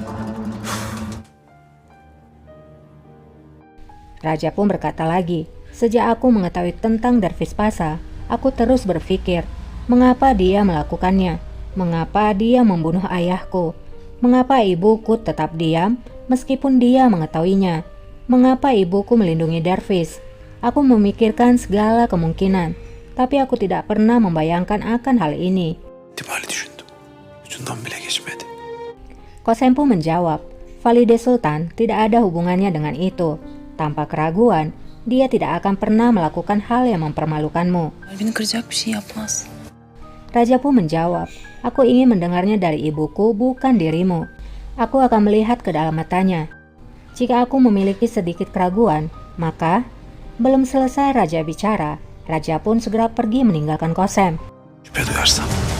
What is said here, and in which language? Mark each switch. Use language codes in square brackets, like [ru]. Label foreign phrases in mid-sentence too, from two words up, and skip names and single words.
[id] Raja pun berkata lagi, sejak aku mengetahui tentang Dervis Pasa, aku terus berpikir, mengapa dia melakukannya? Mengapa dia membunuh ayahku? Mengapa ibuku tetap diam meskipun dia mengetahuinya? Mengapa ibuku melindungi Dervis? Aku memikirkan segala kemungkinan, tapi aku tidak pernah membayangkan akan hal ini. [tr] İhtimali düşündüm. Ucundan bile geçmedi. [id] Kosem pun menjawab, Valide Sultan tidak ada hubungannya dengan itu. Tanpa keraguan, dia tidak akan pernah melakukan hal yang mempermalukanmu. [tr] Kalbini kıracak bir şey yapmaz. [id] Raja pun menjawab, aku ingin mendengarnya dari ibuku, bukan dirimu. Aku akan melihat ke dalam matanya. Jika aku memiliki sedikit keraguan, maka belum selesai Raja bicara, Raja pun segera pergi meninggalkan Kosem. [tr] Şüphe duyarsam